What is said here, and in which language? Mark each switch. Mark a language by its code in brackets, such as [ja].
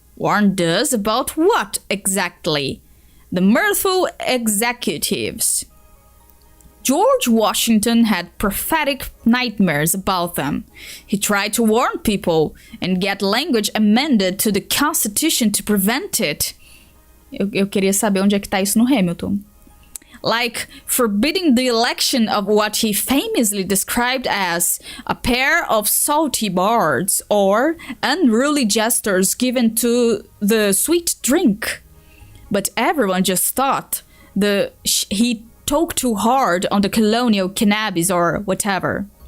[en] Warned us about what exactly? The mirthful executives. George Washington had prophetic nightmares about them. He tried to warn people and get language amended to the Constitution to prevent it. [pt] Eu queria saber onde é que tá isso no Hamilton. [en] Like forbidding the election of what he famously described as a pair of salty bards or unruly jesters given to the sweet drink. But everyone just thought he talked too hard on the colonial cannabis or whatever.